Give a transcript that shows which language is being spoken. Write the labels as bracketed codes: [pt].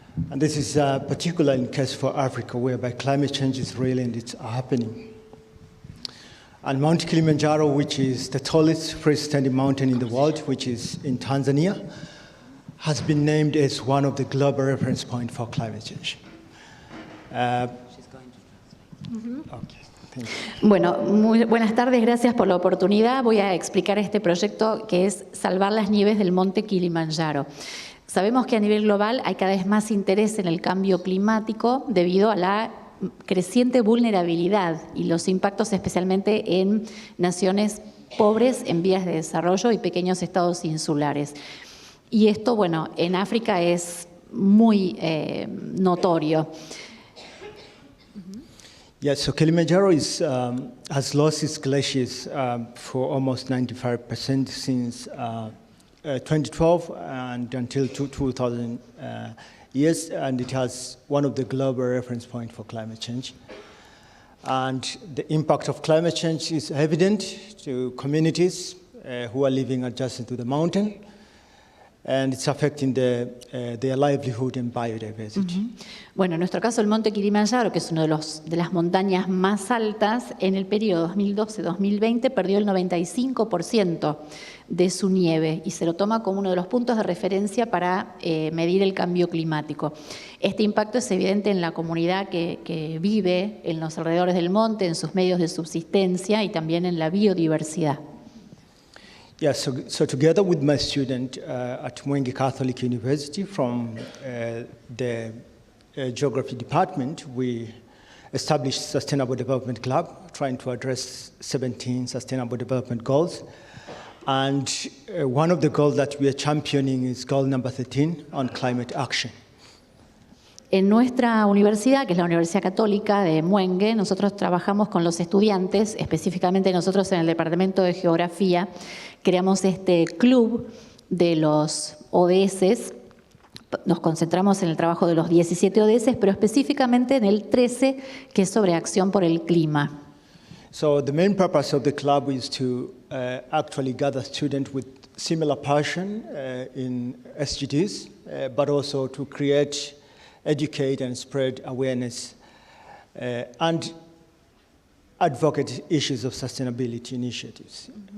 [en] And this is particularly in case for Africa, whereby climate change is real and it's happening. And Mount Kilimanjaro, which is the tallest freestanding mountain in the world, which is in Tanzania, has been named as one of the global reference points for climate change. Okay, thank you. [es] Bueno, muy buenas tardes, gracias por la oportunidad. Voy a explicar este proyecto que es salvar las nieves del monte Kilimanjaro. Sabemos que a nivel global hay cada vez más interés en el cambio climático debido a la creciente vulnerabilidad y los impactos especialmente en naciones pobres en vías de desarrollo y pequeños estados insulares. Y esto, bueno, en África es muy notorio. [en] Yeah, so Kilimanjaro has lost its glaciers for almost 95% since 2012 and until 2000 years, and it has one of the global reference points for climate change. And the impact of climate change is evident to communities who are living adjacent to the mountain, and it's affecting their livelihood and biodiversity. [es] Bueno, en nuestro caso el monte Kilimanjaro, que es una de las montañas más altas, en el periodo 2012-2020 perdió el 95% de su nieve y se lo toma como uno de los puntos de referencia para medir el cambio climático. Este impacto es evidente en la comunidad que vive en los alrededores del monte, en sus medios de subsistencia y también en la biodiversidad. [en] Yeah, so together with my student at Mwenge Catholic University from the Geography Department, we established Sustainable Development Club, trying to address 17 Sustainable Development Goals. And one of the goals that we are championing is goal number 13 on climate action. [es] En nuestra universidad, que es la Universidad Católica de Mwenge, nosotros trabajamos con los estudiantes, específicamente nosotros en el Departamento de Geografía, creamos este club de los ODS, nos concentramos en el trabajo de los 17 ODS, pero específicamente en el 13, que es sobre acción por el clima. [en] So the main purpose of the club is to actually gather students with similar passion in SDGs, but also to create, educate and spread awareness and advocate issues of sustainability initiatives.